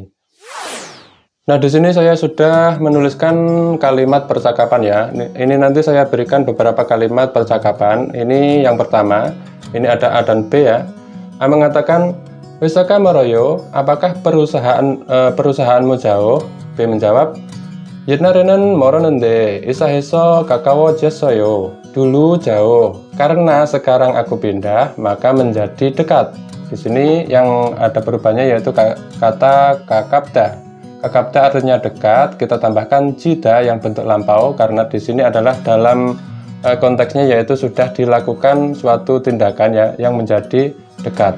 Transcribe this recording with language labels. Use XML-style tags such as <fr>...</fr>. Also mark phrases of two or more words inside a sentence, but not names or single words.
<id>Nah, di sini saya sudah menuliskan kalimat percakapan ya. Ini nanti saya berikan beberapa kalimat percakapan. Ini yang pertama, ini ada A dan B ya. A mengatakan,</id> <ko>"회사가 멀어요,</ko> <id>apakah perusahaanmu jauh?" B menjawab,</id> <ko>"옛날에는 멀었는데 이사해서 가까워졌어요."</ko> <id>Dulu jauh, karena sekarang aku pindah, maka menjadi dekat. Di sini yang ada perubahannya yaitu kata kakabda. Kakabda artinya dekat, kita tambahkan jida yang bentuk lampau karena di sini adalah dalam konteksnya yaitu sudah dilakukan suatu tindakan ya yang menjadi dekat.</id>